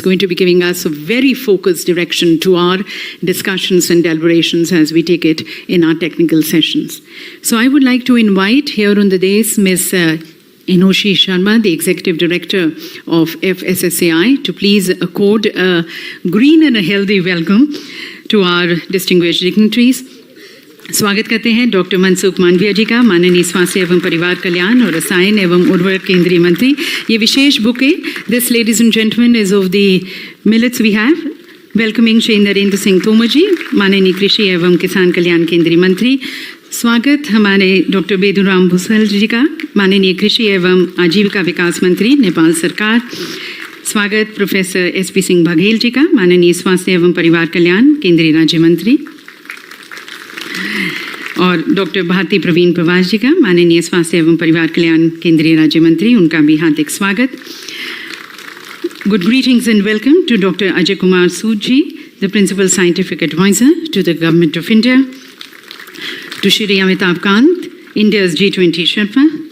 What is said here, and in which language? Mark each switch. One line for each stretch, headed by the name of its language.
English: going to be giving us a very focused direction to our discussions and deliberations as we take it in our technical sessions. So I would like to invite here on the dais Ms. Enoshi Sharma, the Executive Director of FSSAI, to please accord a green and a healthy welcome to our distinguished dignitaries.
Hindi: स्वागत करते हैं doctor Mansukh Mandaviya जी का, माननीय स्वास्थ्य एवं परिवार कल्याण और रसायन एवं उर्वरक केंद्रीय मंत्री. ये विशेष bouquet,
English: This ladies and gentleman is of the millets we have. Welcoming
Hindi: Shri Narendra Singh Tomar जी, माननीय कृषि एवं किसान कल्याण केंद्रीय मंत्री. स्वागत हमारे डॉक्टर बेदूराम भूसल जी का, माननीय कृषि एवं आजीविका विकास मंत्री, नेपाल सरकार. स्वागत प्रोफेसर SP सिंह बघेल जी का, माननीय स्वास्थ्य एवं परिवार कल्याण केंद्रीय राज्य मंत्री. और डॉक्टर भारती प्रवीण प्रवास जी का, माननीय स्वास्थ्य एवं परिवार कल्याण केंद्रीय राज्य मंत्री, उनका भी हार्दिक स्वागत.
English: Good greetings and welcome to Dr. Ajay Kumar Sood ji, the Principal Scientific Advisor to the Government of India. To Shri Amitabh Kant, India's G20 Sherpa.